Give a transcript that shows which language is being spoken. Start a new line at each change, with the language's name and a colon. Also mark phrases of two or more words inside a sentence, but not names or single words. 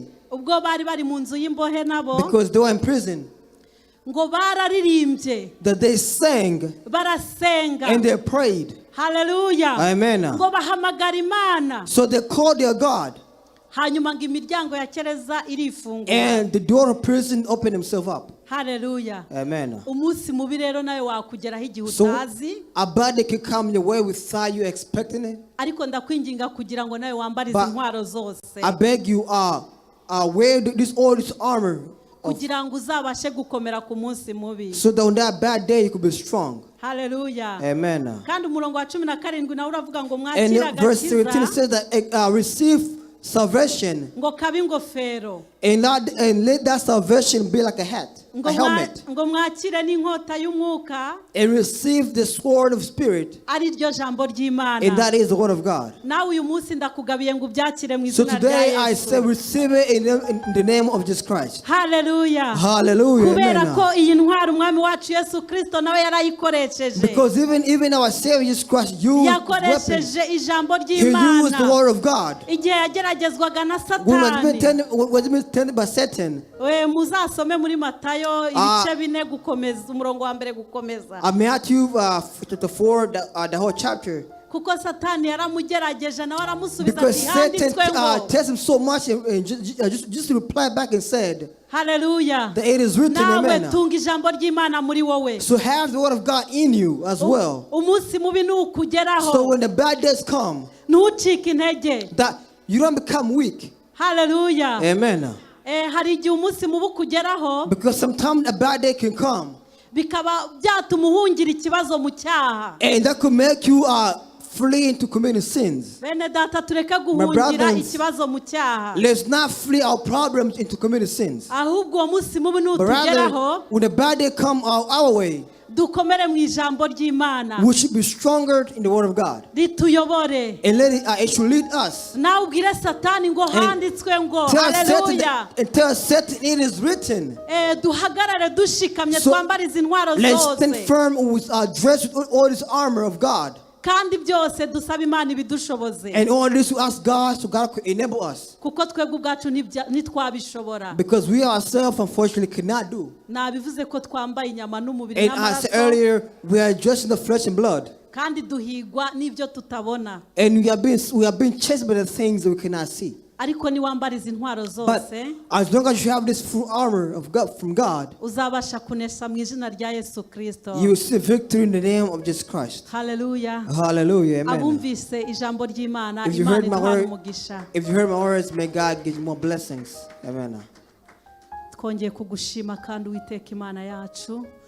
Kinyarwanda: ubwo bari mu nzu y'imbohe nabo,
English: because they were in prison,
Kinyarwanda: ngo bararirimbye,
English: that they sang
Kinyarwanda: barasenga.
English: and they prayed. Hallelujah. Amen.
Kinyarwanda: Ngo bahamagara Imana.
English: So they called their God,
Kinyarwanda: Hanyuma ngo imiryango ya gereza irifungura.
English: and the door of prison opened himself up. Hallelujah. Amen.
Kinyarwanda: Umunsi mubi rero nawe wakugeraho igihe So utazi,
English: a bad day can come your way without you expecting it.
Kinyarwanda: ariko ndakwinginga kugira ngo nawe wambare izi But ntwaro zose
English: I beg you, wear all this armor,
Kinyarwanda: kugira ngo uzabashe gukomera ku munsi mubi.
English: so that on that bad day you could be strong. Hallelujah. Amen.
Kinyarwanda: Kandi umurongo wa 17 nawe uravuga ngo And mwakira verse 17 agakiza
English: says that receive salvation
Kinyarwanda: ngo kabe ingofero,
English: and let that salvation be like a hat, a helmet,
Kinyarwanda: ngo mwakire n'inkota y'umwuka,
English: and receive the sword of spirit,
Kinyarwanda: ari ryo jambo and ry'Imana.
English: that is the word of God.
Kinyarwanda: Nawe uyu munsi ndakugabiye ngo ubyakire mu So izina rya
English: today I say Yesu. receive it in the name of Jesus Christ. Hallelujah. Hallelujah.
Kinyarwanda: Kubera Amen. ko iyi ntwaro umwami wacu Yesu Kristo nawe yarayikoresheje.
English: Because even our Savior Jesus Christ used weapons.
Kinyarwanda: Yakoresheje ijambo
English: He used the
Kinyarwanda: ry'Imana.
English: word of God.
Kinyarwanda: Igihe yageragezwaga na
English: When was Satani. tempted by Satan?
Kinyarwanda: Muzasome muri Matayo ibice 4 gukomeza umurongo wa mbere gukomeza.
English: Matthew chapter 4, the whole chapter.
Kinyarwanda: kuko satani yaramugerageje nawe aramusubiza Because ati Satan handitswe ngo
English: tested him so much and just replied back and said, hallelujah that it is written,
Kinyarwanda: nawe amen. tunga ijambo ry'Imana muri wowe.
English: So have the word of God in you as well.
Kinyarwanda: Umunsi mubi nukugeraho
English: So when the bad days come,
Kinyarwanda: ntucike intege.
English: that you don't become weak. Hallelujah. Amen.
Kinyarwanda: Hari igihe umunsi mubi ukugeraho
English: Because sometimes a bad day can come,
Kinyarwanda: bikaba byatuma uhungira ikibazo mu cyaha.
English: and that could make you flee into committing sins.
Kinyarwanda: Bene data tureke guhungira brothers, ikibazo mu cyaha.
English: Let's not flee our problems into committing sins.
Kinyarwanda: Ahubwo uwo munsi mubi
English: But rather,
Kinyarwanda: nutugeraho
English: when the bad day come our way,
Kinyarwanda: dukomere mu ijambo ry'Imana
English: we should be stronger in the word of God.
Kinyarwanda: rituyobore.
English: And let it should lead us.
Kinyarwanda: Nawe ubwire satani ngo handitswe ngo
English: Tell Satan, haleluya. and tell Satan it is written.
Kinyarwanda: Duhagarare dushikamye So, twambarize intwaro
English: Let's stand
Kinyarwanda: zose
English: firm with dressed with all this armor of God.
Kinyarwanda: kandi byose dusaba Imana ibidushoboze
English: And all this we ask God, so God could enable us.
Kinyarwanda: kuko twebwe ubwacu ntitwabishobora.
English: Because we ourselves unfortunately cannot do.
Kinyarwanda: Nabivuze ko twambaye inyama n'umubiri
English: And as
Kinyarwanda: n'amaraso
English: earlier, we are just in the flesh and blood.
Kinyarwanda: kandi duhigwa n'ibyo tutabona.
English: And we are being chased by the things that we cannot see.
Kinyarwanda: Ariko niwambariza intwaro But zose
English: as long as you have this full armor of God from God,
Kinyarwanda: uzabasha kunesha mu izina rya Yesu Kristo.
English: you will see victory in the name of Jesus Christ. Hallelujah. Hallelujah. Amen.
Kinyarwanda: Abumvise ijambo ry'Imana
English: If you
Kinyarwanda: Imana
English: heard my
Kinyarwanda: iduha word, umugisha.
English: if you heard my words, may God give you more blessings. Amen.
Kinyarwanda: Twongeye kugushima kandi Uwiteka Imana yacu